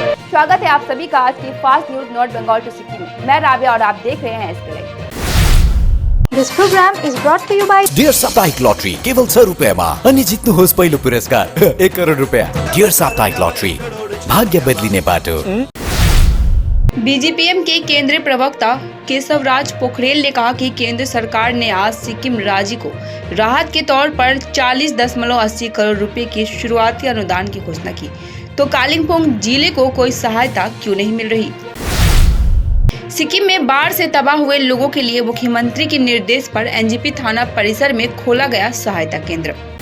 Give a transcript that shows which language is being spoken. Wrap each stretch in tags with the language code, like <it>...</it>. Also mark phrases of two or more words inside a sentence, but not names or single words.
<hi>स्वागत है आप सभी का आज की फास्ट न्यूज नॉर्थ बंगाल टू सिक्किम में। मैं राबिया और आप देख रहे हैं इसके लिए।</hi> <en>This program is brought to you by</en> <ne>डियर साप्ताहिक लॉटरी केवल 100 रुपियाँमा अनि जित्नुहोस् पहिलो पुरस्कार 1 करोड रुपियाँ। डियर साप्ताहिक लॉटरी भाग्य बदलिने बाटो।</ne> <hi>बीजेपीएम के केंद्रीय प्रवक्ता केशवराज पोखरेल ने कहा कि केंद्र सरकार ने आज सिक्किम राज्य को राहत के तौर पर 40.80 करोड़ रुपए की शुरुआती अनुदान की घोषणा की, तो कालिम्पोंग जिले को कोई सहायता क्यों नहीं मिल रही। सिक्किम में बाढ़ से तबाह हुए लोगों के लिए मुख्यमंत्री के निर्देश पर एनजीपी थाना परिसर में खोला गया सहायता केंद्र।</hi>